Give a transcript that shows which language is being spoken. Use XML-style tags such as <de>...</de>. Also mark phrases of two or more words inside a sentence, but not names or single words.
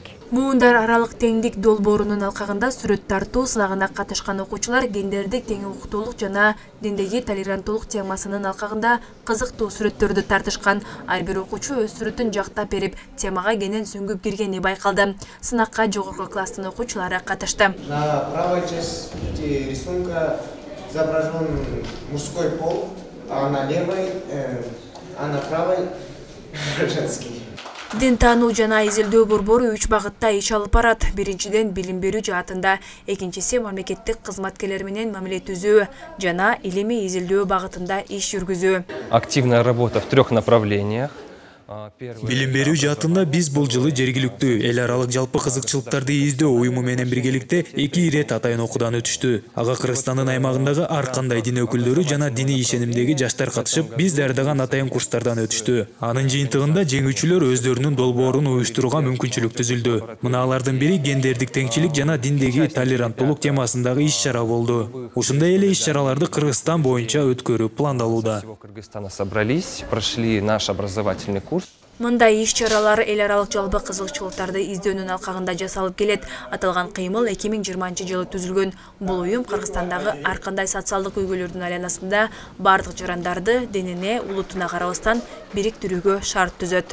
<ky>Муундар аралык теңдик долбоорунун алкагында сүрөт тартуу сынагына катышкан окуучулар гендердик тең укуктуулук жана диндеги толеранттуулук темасынын алкагында кызыктуу сүрөттөрдү тартышкан. Ар бир окуучу өз сүрөтүн жактап берип, темага кенен сүңгүп киргени байкалды. Сынакка жогорку класстын окуучулары катышты.</ky> <ru>На правой части рисунка изображен мужской пол, а на правой женский.</ru> <ky>Дин таануу жана изилдөө борбору 3 багытта иш алып барат. Биринчиден билим берүү жаатында, экинчиси мамлекеттик кызматкерлер менен мамиле түзүү жана илимий изилдөө багытында иш жүргүзүү.</ky> <ru>Активная работа в 3 направлениях.</ru> <ky>Билим берүү жаатында биз бул жылы жергиликтүү эл аралык жалпы кызыкчылыктарды издөө уюму менен биргеликте 2 ирет атайын окуудан өтүштү. Ага Кыргызстандын аймагындагы ар кандай дин өкүлдөрү жана диний ишенимдеги жаштар катышып, биз даярдаган атайын курстардан өтүштү. Анын жыйынтыгында жеңүүчүлөр өздөрүнүн долбоорун уюштурууга мүмкүнчүлүк түзүлдү. Мына алардын бири гендердик теңчилик жана диндеги толеранттуулук темасындагы иш-чара болду. Ушундай эле иш-чараларды Кыргызстан боюнча өткөрүү пландалууда.</ky> <ru>Кыргызстана собрались, прошли наш образовательный курс.</ru> <ky>Мындай иш-чаралар эл аралык жалпы кызыкчылыктарды издөөнүн алкагында жасалып келет. Аталган кыймыл 2020-жылы түзүлгөн. Бул уюм Кыргызстандагы ар кандай социалдык көйгөйлөрдүн айланасында бардык жарандарды динине, улутуна карабастан бириктирүүгө шарт түзөт.</ky>